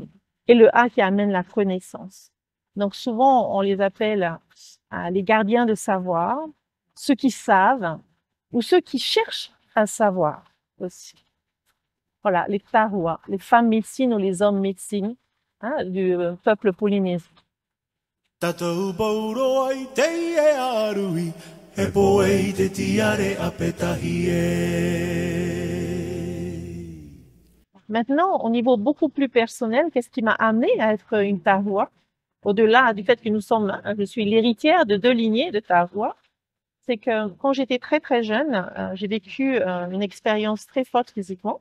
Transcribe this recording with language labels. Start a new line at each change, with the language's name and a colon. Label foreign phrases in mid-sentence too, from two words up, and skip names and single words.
French: Et le A qui amène la connaissance. Donc souvent, on les appelle les gardiens de savoir, ceux qui savent ou ceux qui cherchent à savoir aussi. Voilà, les tahua, les femmes médecines ou les hommes médecines du peuple polynésien.
Tahitian: Tatou pauro ai te e arui, he poe te tiare a petahi e.
French: Maintenant, au niveau beaucoup plus personnel, qu'est-ce qui m'a amené à être une tahua? Au-delà du fait que je suis l'héritière de 2 lignées de tahua, c'est que quand j'étais très très jeune, j'ai vécu une expérience très forte physiquement.